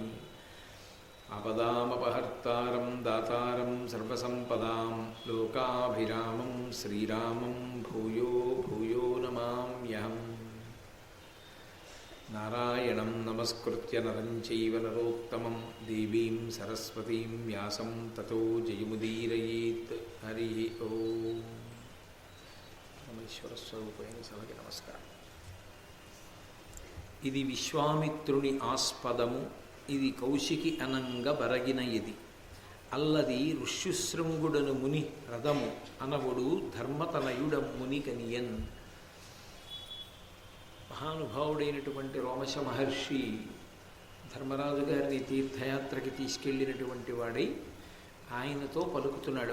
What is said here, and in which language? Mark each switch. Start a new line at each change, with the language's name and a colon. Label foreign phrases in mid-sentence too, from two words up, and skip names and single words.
Sanskrit: आपदामपहर्तारं दातारं सर्वसम्पदां लोकाभिरामं श्रीरामं भूयो भूयो नमाम्यहम्। नारायणं नमस्कृत्य नरं चैव नरोत्तमं देवीं सरस्वतीं व्यासं ततो जयमुदीरयेत्। हरिः ओम्।
Telugu: परमेश्वरस्वरूपैన సభకి నమస్కారం. ఇది విశ్వామిత్రుని ఆస్పదము, ఇది కౌశికి అనంగ బరగిన ఇది అల్లది ఋష్యుశృంగుడను ముని రథము అనవుడు ధర్మతనయుడ ముని కనియన్. మహానుభావుడైనటువంటి రోమశ మహర్షి ధర్మరాజు గారిని తీర్థయాత్రకి తీసుకెళ్ళినటువంటి వాడై ఆయనతో పలుకుతున్నాడు.